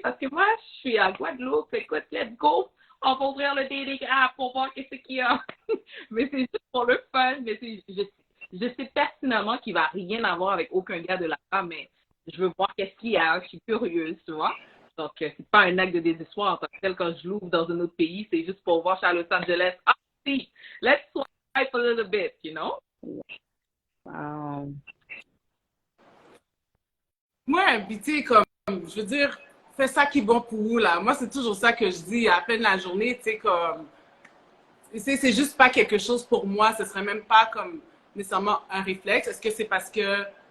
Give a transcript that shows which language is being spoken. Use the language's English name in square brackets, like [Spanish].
[French] Parce que moi, je suis à Guadeloupe. Écoute, [English] let's go. [French] On va ouvrir le dating app pour voir qu'est-ce qu'il y a. Mais c'est juste pour le fun. Mais je sais pertinemment qu'il ne va rien avoir avec aucun gars de là-bas. Mais je veux voir qu'est-ce qu'il y a. Je suis curieuse, tu vois. Donc, c'est pas un acte de désespoir en tant que tel quand je l'ouvre dans un autre pays. C'est juste pour voir à Los Angeles. [English] Ah, si, let's swipe a little bit, you know? Wow. [French] Ouais, puis tu sais, comme, je veux dire, fais ça qui est bon pour vous, là. Moi, c'est toujours ça que je dis à la fin de la journée, tu sais, comme... C'est juste pas quelque chose pour moi. Ce serait même pas comme nécessairement un réflexe. Est-ce que c'est parce que